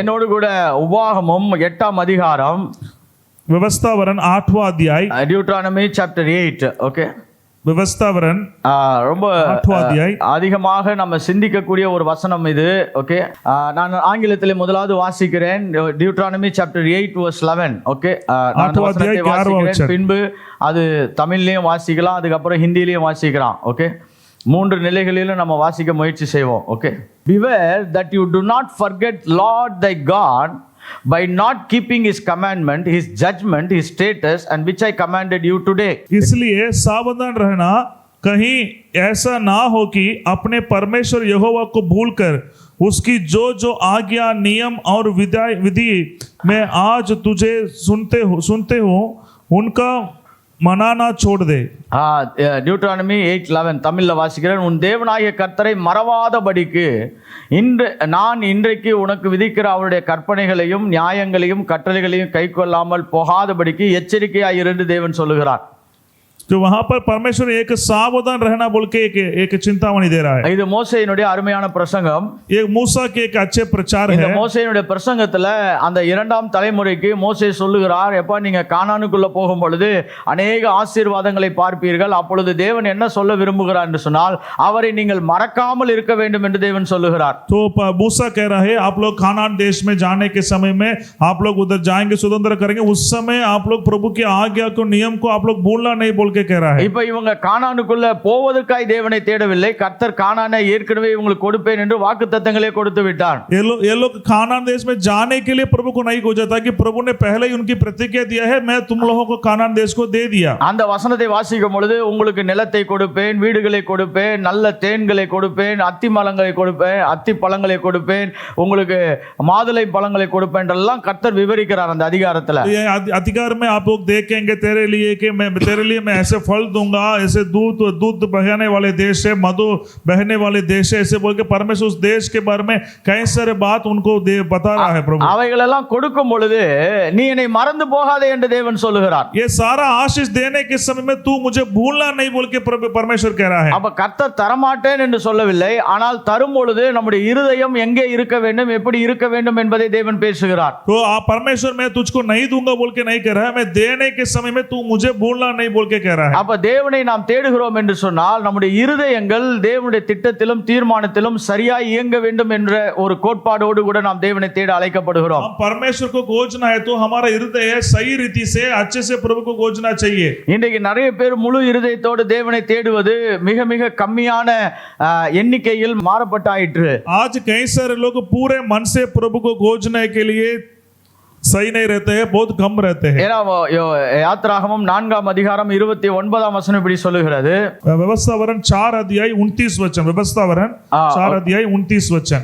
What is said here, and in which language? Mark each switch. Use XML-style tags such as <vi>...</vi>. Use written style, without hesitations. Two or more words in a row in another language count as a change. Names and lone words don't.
<ta>என்னோடு கூட உபாகமம் 8ஆம் அதிகாரம்,</ta> <hi>व्यवस्थावरण 8वां अध्याय,</hi> <en>Deuteronomy chapter 8. Okay,</en> <hi>व्यवस्थावरण</hi> <ta>ரொம்ப</ta> <hi>8वां अध्याय</hi> <ta>அதிகமாக நம்ம சிந்திக்கக்கூடிய ஒரு வசனம் இது. ஓகே, நான் ஆங்கிலத்திலே முதலாவது வாசிக்கிறேன்.</ta> <en>Deuteronomy chapter 8 verse 11.</en> <ta>ஓகே, பின்பு அது தமிழ்லயும் வாசிக்கலாம், அதுக்கப்புறம் ஹிந்திலையும் வாசிக்கலாம். ஓகே, 3 நிலைகளிலும் நம்ம வாசிக்க முயற்சி செய்வோம். ஓகே,</ta> <en>beware that you do not forget Lord thy God by not keeping his commandment, his judgment, his status, and which I commanded you today.</en> <hi>इसलिए सावधान रहना कहीं ऐसा ना हो कि अपने परमेश्वर यहोवा को भूलकर उसकी जो जो आज्ञा, नियम और विधि में आज तुझे सुनते हो उनका மனானா छोड़ दे।</hi> <ta>டியூட்ரானமி 8:11 தமிழ்ல வாசிக்கிறேன். உன் தேவனாகிய கர்த்தரை மறவாதபடிக்கு நான் இன்றைக்கு உனக்கு விதிக்கிற அவருடைய கற்பனைகளையும் நியாயங்களையும் கட்டளைகளையும் கைக்கொள்ளாமல் போகாதபடிக்கு எச்சரிக்கையாய் இருந்து தேவன் சொல்லுகிறார்.</ta> <hi>तो वहां पर परमेश्वर एक सावधान रहना बोल के एक चिंतामणि दे रहा है।</hi> <ta>இது மோசேயினுடைய அருமையான பிரசங்கம்.</ta> <hi>ये मूसा के एक अच्छे प्रचार है।</hi> <ta>இந்த மோசேயினுடைய பிரசங்கத்துல அந்த 2ஆம் தலைமுறைக்கு மோசே சொல்லுகிறார், எப்ப நீங்க கானானுக்குள்ள போகும் பொழுது अनेक ஆசீர்வாதங்களை பார்ப்பீர்கள். அப்பொழுது தேவன் என்ன சொல்ல விரும்புகிறார் என்று சொன்னால் அவரை நீங்கள் மறக்காமல் இருக்க வேண்டும் என்று தேவன் சொல்லுகிறார்.</ta> <hi>तो मूसा कह रहा है आप लोग कानान देश में जाने के समय में आप लोग उधर जाएंगे, स्वतंत्र करेंगे, उस समय आप लोग प्रभु की आज्ञा को, नियम को आप लोग भूलना नहीं बोल कह रहा है।</hi> <ta>இப்ப இவங்க கானானுக்குள்ள போவதற்காய் தேவனை தேடவில்லை. கர்த்தர் கானானை ஏற்கனவே உங்களுக்கு கொடுப்பேன் என்று வாக்குத்தத்தங்களே கொடுத்து விட்டார்.</ta> <hi>ये लोग कानान देश में जाने के लिए प्रभु को नहीं खोजा था कि प्रभु ने पहले ही उनकी प्रतिज्ञा दिया है, मैं तुम लोगों को कानान देश को दे दिया।</hi> <ta>அந்த வசனத்தை வாசிக்கும் பொழுது உங்களுக்கு நிலத்தை கொடுப்பேன், வீடுகளை கொடுப்பேன், நல்ல தேன்களை கொடுப்பேன், அத்தி மரங்களை கொடுப்பேன், அத்தி பழங்களை கொடுப்பேன், உங்களுக்கு மாதுளை பழங்களை கொடுப்பேன் என்றெல்லாம் கர்த்தர் விவரிக்கிறார் அந்த அதிகாரத்துல.</ta> <hi>अधिकार में आप लोग देखेंगे तेरे लिए मैं ऐसे फल दूंगा, ऐसे दूध बहने वाले देश है, मधु बहने वाले देश है, ऐसे बोल के परमेश्वर उस देश के बारे में कई सारे बात उनको बता रहा है प्रभु।</hi> <ta>அவைகளெல்லாம் கொடுக்கும் பொழுது நீ என்னை மறந்து போகாதே என்று தேவன் சொல்லுகிறார்.</ta> <hi>ये सारा आशीष देने के समय में तू मुझे भूलना नहीं बोल के परमेश्वर कह रहा है।</hi> <ta>அப்ப கர்த்தர் தரமாட்டேன் என்று சொல்லவில்லை, ஆனால் தரும் பொழுது நம்முடைய இருதயம் எங்கே இருக்க வேண்டும், எப்படி இருக்க வேண்டும் என்பதை தேவன் பேசுகிறார்.</ta> <hi>तो परमेश्वर मैं तुझको नहीं दूंगा बोल के नहीं कह रहा है, मैं देने के समय में तू मुझे भूलना नहीं बोल के कह रहा है।</hi> <ta>அப்ப தேவனை நாம் தேடுகிறோம் என்று சொன்னால் நம்முடைய இருதயங்கள் தேவனுடைய திட்டத்திலும் தீர்மானத்திலும் சரியாய் இயங்க வேண்டும் என்ற ஒரு கோட்பாடோடு கூட நாம் தேவனை தேட அழைக்கப்படுகிறோம்.</ta> <hi>परमेश्वर को खोजना है तो हमारा हृदय सही रीति से अच्छे से प्रभु को खोजना चाहिए।</hi> <ta>இன்றைக்கு நிறைய பேர் முழு இருதயத்தோடு தேவனை தேடுவது மிக மிக கம்மியான எண்ணிக்கையில் மாறப்பட்டாயிற்று.</ta> <hi>आज कई सारे लोग पूरे मन से प्रभु को खोजने के लिए सही नहीं रहते हैं, बहुत कम रहते हैं।</hi> <ta>ஏன்னா யாத்ராகமம் 4ஆம் அதிகாரம் 29ஆம் வசனம் இப்படி சொல்லுகிறது.</ta> <hi>व्यवस्थावरण 4 अध्याय 29 वचन, व्यवस्थावरण 4 अध्याय 29 वचन।</hi>